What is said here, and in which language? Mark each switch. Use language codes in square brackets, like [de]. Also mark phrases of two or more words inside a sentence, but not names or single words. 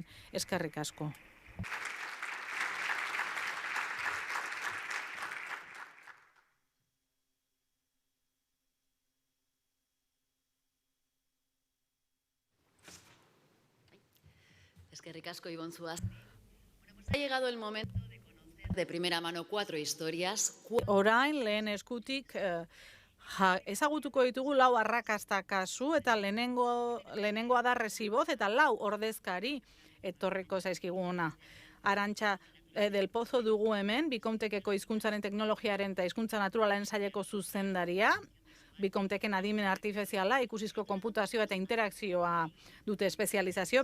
[eu] Eskerrik asko. Eskerrik asko, Ibon Zuaz. [es] Ha llegado el momento de primera mano 4 historias. [eu] Orain, lehen eskutik, ezagutuko ditugu 4 arrakasta kasu, eta lehenengoa da Resiboz, eta 4 ordezkari etorriko zaizkiguna. Arantxa del Pozo dugu hemen, Bikomtekeko hizkuntzaren teknologiaren eta hizkuntza naturalaren saileko zuzendaria, Bikomteken adimen artifiziala, ikusizko konputazioa eta interakzioa dute espezializazio.